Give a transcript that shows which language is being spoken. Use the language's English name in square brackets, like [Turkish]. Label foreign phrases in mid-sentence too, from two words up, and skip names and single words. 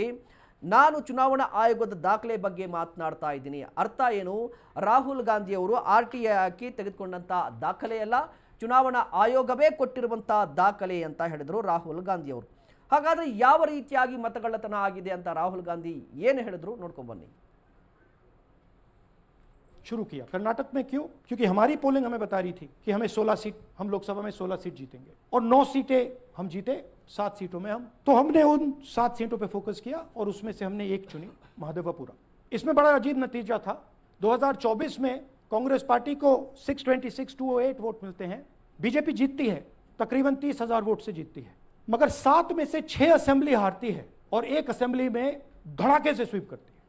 [Kannada] ನಾನು ಚುನಾವಣಾ ಆಯೋಗದ ದಾಖಲೆ ಬಗ್ಗೆ ಮಾತನಾಡ್ತಾ ಇದ್ದೀನಿ. ಅರ್ಥ ಏನು? ರಾಹುಲ್ ಗಾಂಧಿ ಅವರು RTI ಹಾಕಿ ತೆಗೆದುಕೊಂಡಂಥ ದಾಖಲೆಯಲ್ಲ, ಚುನಾವಣಾ ಆಯೋಗವೇ ಕೊಟ್ಟಿರುವಂಥ ದಾಖಲೆ ಅಂತ ಹೇಳಿದರು ರಾಹುಲ್ ಗಾಂಧಿ ಅವರು. ಹಾಗಾದರೆ ಯಾವ ರೀತಿಯಾಗಿ ಮತಗಳ್ಳತನ ಆಗಿದೆ ಅಂತ ರಾಹುಲ್ ಗಾಂಧಿ ಏನು ಹೇಳಿದ್ರು ನೋಡ್ಕೊಂಡು ಬನ್ನಿ. [Hindi] शुरू किया कर्नाटक में। क्यों? क्योंकि हमारी पोलिंग हमें बता रही थी कि हमें 16 सीट, हम लोकसभा में 16 सीट जीतेंगे और 9 सीटें हम जीते, 7 सीटों में हम, तो हमने उन 7 सीटों पे फोकस किया और उसमें से हमने एक चुनी, महादेवपुरा। इसमें बड़ा अजीब नतीजा था। 2024 में कांग्रेस पार्टी को 626 to 8 वोट मिलते हैं, बीजेपी जीतती है, तकरीबन 30,000 वोट से जीतती है, मगर 7 में से 6 असेंबली हारती है और 1 असेंबली में धड़ाके से स्वीप करती है।